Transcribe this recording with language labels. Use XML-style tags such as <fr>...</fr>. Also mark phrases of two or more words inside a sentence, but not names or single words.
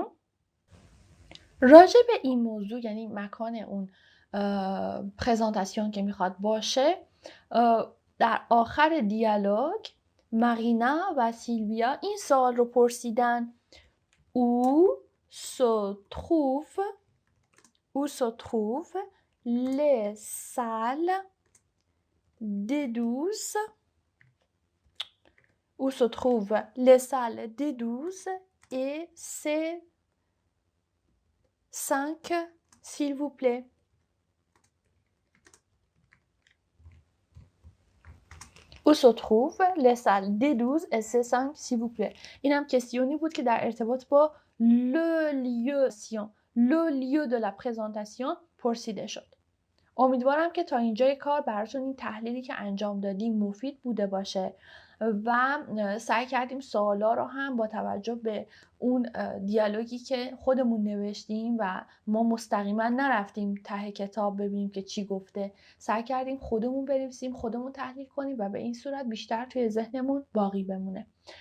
<fa>راجع به این موضوع یعنی مکان اون پرزنتاسیون که میخواد باشه در آخر دیالوگ مارینا و سیلویا این سوال رو پرسیدن</fa> <fr>où se trouve les salles D12 où se trouvent les salles D12 et C5 s'il vous plaît. où se trouvent les salles D12 et C5 s'il vous plaît.</fr> <fa>این هم کستیونی بود که در ارتباط با</fa> <fr>le lieu de la présentation</fr> <fa>پرسیده شد. امیدوارم که تا اینجای کار براتون این تحلیلی که انجام دادیم مفید بوده باشه و سعی کردیم سوالا رو هم با توجه به اون دیالوگی که خودمون نوشتیم و ما مستقیما نرفتیم ته کتاب ببینیم که چی گفته، سعی کردیم خودمون بنویسیم، خودمون تحلیل کنیم و به این صورت بیشتر توی ذهنمون باقی بمونه.</fa>